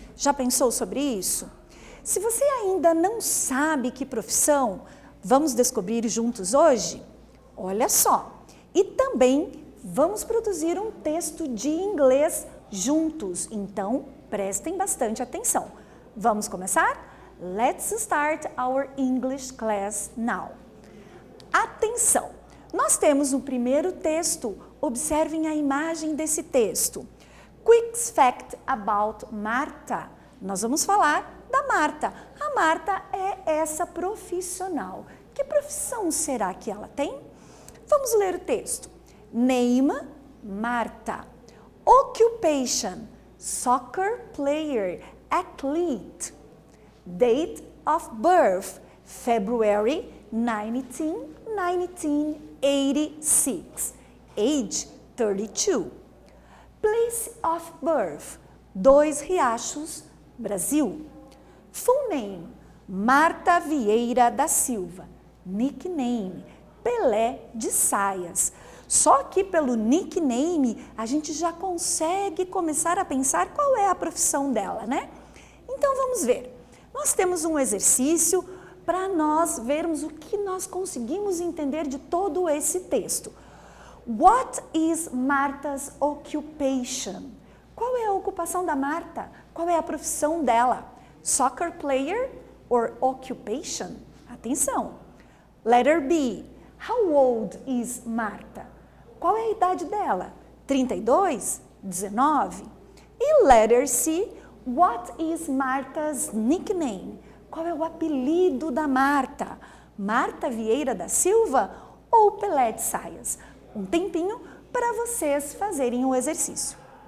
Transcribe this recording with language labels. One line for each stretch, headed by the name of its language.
Portuguese: Já pensou sobre isso? Se você ainda não sabe que profissão, vamos descobrir juntos hoje? Olha só! E também vamos produzir um texto de inglês juntos, então prestem bastante atenção. Vamos começar?
English: Let's start our English class now.
Portuguese: Atenção! Nós temos o primeiro texto, observem a imagem desse texto.
English: Quick fact about Marta.
Portuguese: Nós vamos falar da Marta. A Marta é essa profissional. Que profissão será que ela tem? Vamos ler o texto. Name, Marta.
English: Occupation, soccer player, athlete. Date of birth, February 19, 1986. Age, 32. Place of birth, Dois Riachos, Brasil. Full name, Marta Vieira da Silva. Nickname, Pelé de Saias.
Portuguese: Só que pelo nickname a gente já consegue começar a pensar qual é a profissão dela, né? Então vamos ver. Nós temos um exercício para nós vermos o que nós conseguimos entender de todo esse texto.
English: What is Marta's occupation?
Portuguese: Qual é a ocupação da Marta? Qual é a profissão dela?
English: Soccer player or occupation?
Portuguese: Atenção!
English: Letter B. How old is Marta?
Portuguese: Qual é a idade dela? 32? 19? E letter C.
English: What is Marta's nickname?
Portuguese: Qual é o apelido da Marta? Marta Vieira da Silva ou Pelé de Saias? Um tempinho para vocês fazerem o exercício.